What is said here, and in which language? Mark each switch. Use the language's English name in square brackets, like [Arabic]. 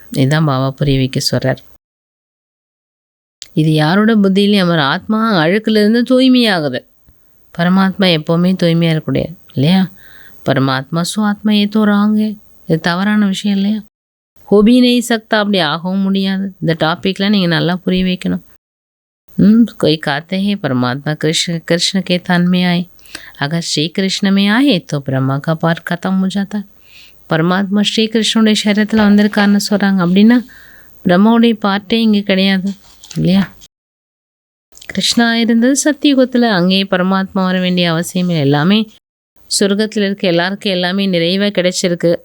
[Tamil] இதுதான் பாபா புரிய வைக்க சொல்கிறார். இது யாரோட புத்தியிலையும் அவர் ஆத்மா அழுக்கிலிருந்து தூய்மையாகுது. பரமாத்மா எப்போவுமே தூய்மையாக இருக்கக்கூடாது இல்லையா? பரமாத்மா ஆத்மா ஏதோ ராங்க, இது தவறான விஷயம் இல்லையா? [Hindi] ஹோபி நெய் சக்தா, [Tamil] அப்படி ஆகவும் முடியாது. இந்த டாப்பிக்லாம் நீங்கள் நல்லா புரிய வைக்கணும். [Hindi] कोई कहते हैं परमात्मा कृष्ण के तन में आए, अगर श्री कृष्ण में आए तो ब्रह्मा का पार खत्म हो जाता है. [Tamil] பரமாத்மா ஸ்ரீகிருஷ்ணனுடைய சரீரத்தில் வந்திருக்காருன்னு சொல்கிறாங்க. அப்படின்னா பிரம்மாவுடைய பாட்டே இங்கே கிடையாது இல்லையா? கிருஷ்ணா இருந்தது சத்தியுகத்தில், அங்கேயே பரமாத்மா வர வேண்டிய அவசியம் இல்லை. எல்லாமே சொர்க்கத்தில் இருக்க எல்லாருக்கும் எல்லாமே நிறைவாக கிடைச்சிருக்கு.